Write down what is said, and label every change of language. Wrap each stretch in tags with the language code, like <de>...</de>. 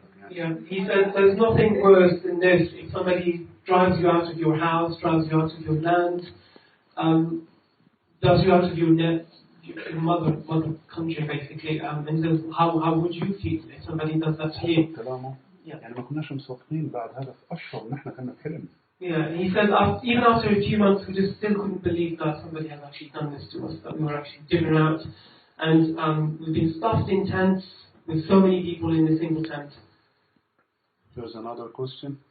<en>Yeah, he said there's nothing worse than this. If somebody drives you out of your house, drives you out of your land, does you out of your mother country basically, and says how would you feel if somebody does that to you?</en> <ar>يعني ما كناش مصدقين بعد هذا في أشهر نحن كنا بحلم.</ar> <en>Yeah, he said even after a few months we just still couldn't believe that somebody had actually done this to us, that we were actually driven out, and we've been stuffed in tents with so many people in a single tent. There's another question.</en>